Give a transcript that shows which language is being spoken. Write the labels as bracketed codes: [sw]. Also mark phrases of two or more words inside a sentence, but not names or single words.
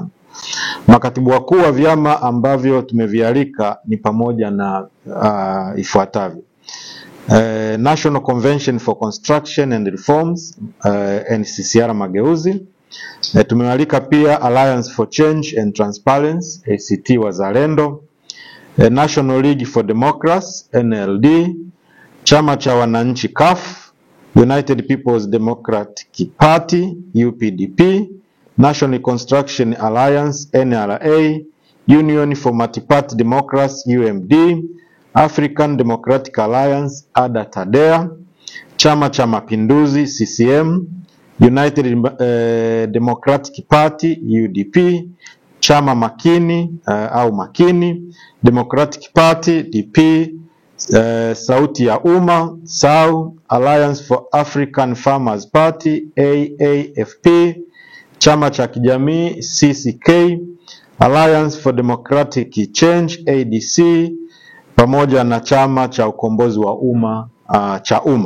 [sw] Makatibu wakuu wa vyama ambavyo tumevialika ni pamoja na ifuatavyo: National Convention for Construction and Reforms, NCCR Mageuzi. Tumealika pia Alliance for Change and Transparency, ACT Wazalendo, National League for Democracy, NLD, Chama cha Wananchi CUF, United People's Democratic Party, UPDP, National Construction Alliance, NRA, Union for Multi-Party Democracy, UMD, African Democratic Alliance, ADA-TADEA, Chama cha Mapinduzi, CCM, United Democratic Party, UDP, Chama Makini au Makini, Democratic Party, DP, Sauti ya Umma, SAU, Alliance for African Farmers Party, AAFP, Chama cha Kijamii, CCK, Alliance for Democratic Change, ADC, pamoja na Chama cha Ukombozi wa Umma, CHAUMMA.